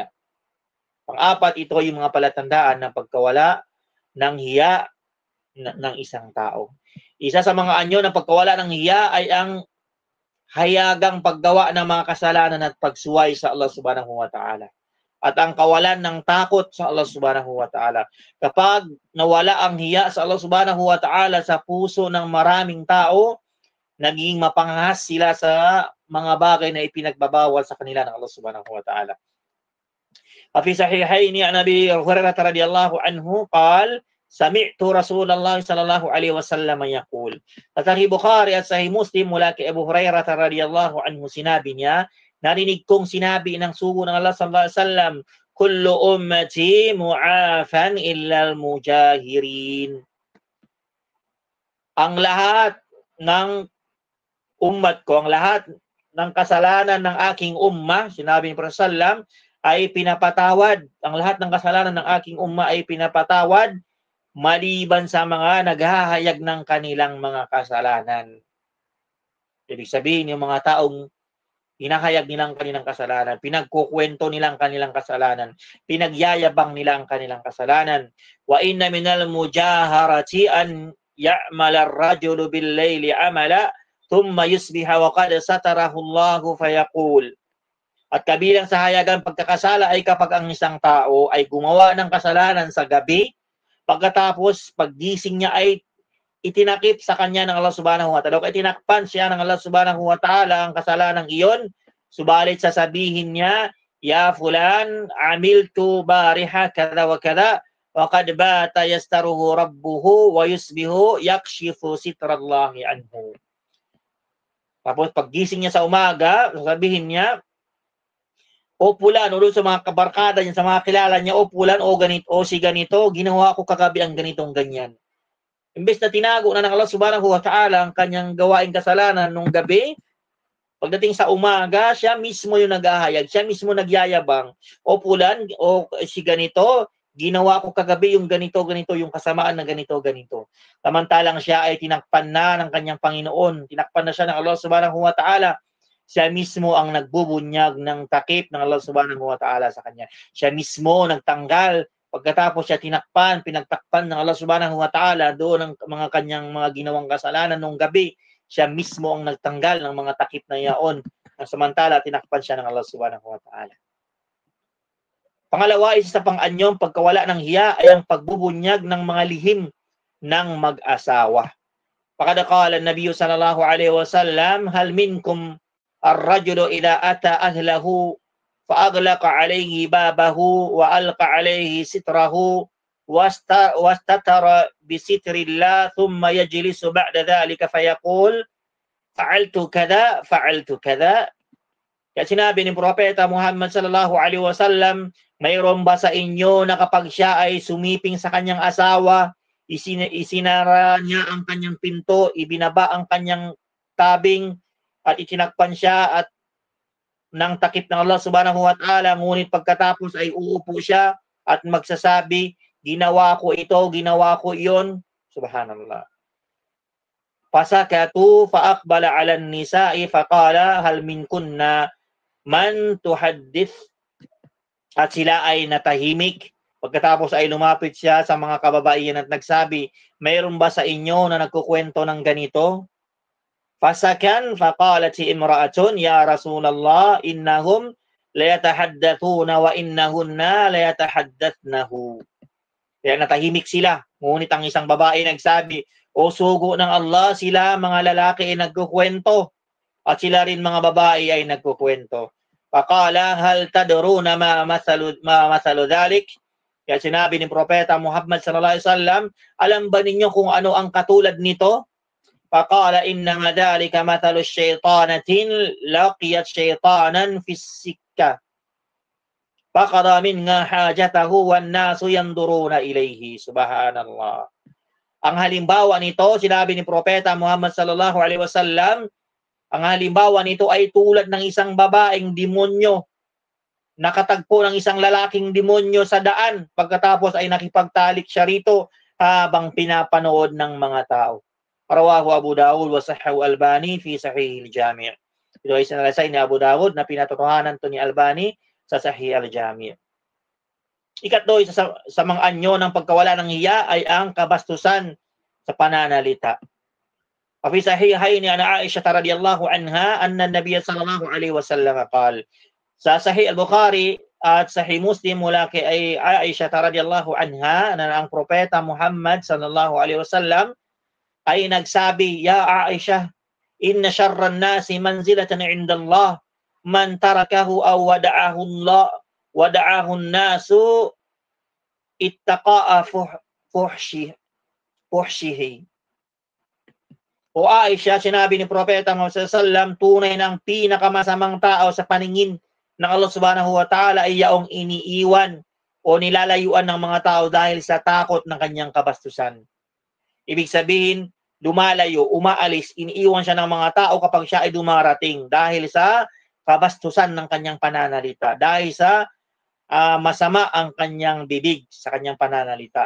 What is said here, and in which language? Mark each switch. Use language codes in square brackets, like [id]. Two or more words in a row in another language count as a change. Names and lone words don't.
[tl] Pang-apat, ito yung mga palatandaan ng pagkawala ng hiya ng isang tao. Isa sa mga anyo ng pagkawala ng hiya ay ang hayagang paggawa ng mga kasalanan at pagsuway sa Allah [ar] سبحانه وتعالى. [tl] At ang kawalan ng takot sa Allah [ar] سبحانه وتعالى. [tl] Kapag nawala ang hiya sa Allah [ar] سبحانه وتعالى [tl] sa puso ng maraming tao, naging mapanghas sila sa mga bagay na ipinagbabawal sa kanila ng Allah [ar] سبحانه وتعالى. في الصحيحين عن أبي هريرة رضي الله عنه قال سمعت رسول الله صلى الله عليه وسلم يقول. [tl] Sa Sahih Bukhari at Sahih Muslim mula kay Abu Hurairah [ar] رضي الله عنه, [tl] sinabi niya, narinig kong sinabi ng sugo ng Allah [ar] صلى الله عليه وسلم, كل أمتي معافى إلا المجاهرين. [tl] Ang lahat ng ummat ko, ang lahat ng kasalanan ng aking umma, sinabi ni Prophet sallam, ay pinapatawad. Ang lahat ng kasalanan ng aking umma ay pinapatawad maliban sa mga naghahayag ng kanilang mga kasalanan. Ibig sabihin, yung mga taong hinahayag nilang kanilang kasalanan, pinagkukwento nilang kanilang kasalanan, pinagyayabang nila ang kanilang kasalanan. [ar] وإن من المجاهرة أن يعمل الرجل بالليل عملا ثم يصبح وقد ستره الله فيقول. [tl] At kabilang sa hayagang pagkakasala ay kapag ang isang tao ay gumawa ng kasalanan sa gabi, pagkatapos paggising niya ay itinakip sa kanya ng Allah [ar] سبحانه وتعالى, [tl] o itinakpan siya ng Allah [ar] سبحانه وتعالى [tl] ang kasalanang iyon, Subalit sasabihin niya, [ar] يا فلان عملت البارحة كذا وكذا وقد بات يستره ربه ويصبح يكشف ستر الله عنه. [tl] Tapos paggising niya sa umaga, sasabihin niya, o fulan, o sa mga kabarkada niya, sa mga kilala niya, o fulan, o ganito, o si ganito, ginawa ko kagabi ang ganitong ganyan. Imbes na tinago na ng Allah [ar] سبحانه وتعالى [tl] ang kanyang gawaing kasalanan nung gabi, pagdating sa umaga, siya mismo yung naghahayag, siya mismo nagyayabang. O fulan, o si ganito, ginawa ko kagabi yung ganito, yung kasamaan na ganito. Samantalang siya ay tinakpan na ng kanyang Panginoon, tinakpan na siya ng Allah [ar] سبحانه وتعالى. [tl] Siya mismo ang nagbubunyag ng takip ng Allah [ar] سبحانه وتعالى [tl] sa kanya. Siya mismo nagtanggal. Pagkatapos siya pinagtakpan ng Allah [ar] سبحانه وتعالى [tl] doon ang mga kanyang mga ginawang kasalanan nung gabi. Siya mismo ang nagtanggal ng mga takip na yaon. Samantala, tinakpan siya ng Allah [ar] سبحانه وتعالى. [tl] Pangalawa, isa sa pang-anyong pagkawala ng hiya ay ang pagbubunyag ng mga lihim ng mag-asawa. [ar] فقد قال النبي صلى الله عليه وسلم هل منكم الرجل إذا أتى أهله فأغلق عليه بابه وألقى عليه ستره واستتر بستر الله ثم يجلس بعد ذلك فيقول فعلت كذا. [tl] Kaya sinabi ni Propeta Muhammad [ar] صلى الله عليه وسلم, [tl] mayroon ba sa inyo na kapag siya ay sumiping sa kanyang asawa, isinara niya ang kanyang pinto, ibinaba ang kanyang tabing at itinakpan siya at ng takip ng Allah [ar] سبحانه وتعالى, [tl] ngunit pagkatapos ay uupo siya at magsasabi, ginawa ko ito, ginawa ko iyon. [ar] سبحان الله فسكتوا فأقبل على النساء فقال هل منكن من تحدث. [tl] At sila ay natahimik. Pagkatapos ay lumapit siya sa mga kababaihan at nagsabi, mayroon ba sa inyo na nagkukwento ng ganito? [ar] فسكتن فقالت si امرأة يا رسول الله إنهم ليتحدثون وإنهن ليتحدثنه. [tl] Kaya natahimik sila. Ngunit ang isang babae nagsabi, o sugo ng Allah, sila mga lalaki ay nagkukwento at sila rin mga babae ay nagkukwento. [ar] فقال هل تدرون ما مثل ذلك? [tl] Kaya sinabi ni Propeta Muhammad [ar] صلى الله عليه وسلم, [tl] alam ba ninyo kung ano ang katulad nito? [ar] فقال إنما ذلك مثل شيطانة لقيت شيطانا في السكة فقضى منها حاجته والناس ينظرون إليه. سبحان الله. [tl] Ang halimbawa nito, sinabi ni Propeta Muhammad [ar] صلى الله عليه وسلم, [tl] ang halimbawa nito ay tulad ng isang babaeng demonyo nakatagpo ng isang lalaking demonyo sa daan, pagkatapos ay nakipagtalik siya rito habang pinapanood ng mga tao. [ar] رواه أبو داود وصححه الألباني في صحيح الجامع'. [tl] Ito ay sinalaysay ni Abu Dawud na pinatotohanan to ni Albani sa Sahih al-Jami'. Ikatlo, isa sa mga anyo ng pagkawala ng hiya ay ang kabastusan sa pananalita. [ar] في الصحيحين ni عائشة رضي الله عنها أن النبي صلى الله عليه وسلم قال. [tl] Sa Sahih al-Bukhari at Sahih Muslim mula kay Aisha [ar] رضي الله عنها [tl] na ang propeta Muhammad [ar] صلى الله عليه وسلم [tl] ay nagsabi, [ar] يا عائشة إن شر الناس منزلة عند الله من تركه أو ودعه الناس اتقاء فحشه. [tl] O Aisha, sinabi ni Propeta Muhammad [ar] صلى الله عليه وسلم, [tl] tunay ng pinakamasamang tao sa paningin ng Allah [ar] سبحانه وتعالى [tl] ay yaong iniiwan o nilalayuan ng mga tao dahil sa takot ng kanyang kabastusan. Ibig sabihin, lumalayo, umaalis, iniiwan siya ng mga tao kapag siya ay dumarating dahil sa kabastusan ng kanyang pananalita, dahil sa masama ang kanyang bibig sa kanyang pananalita.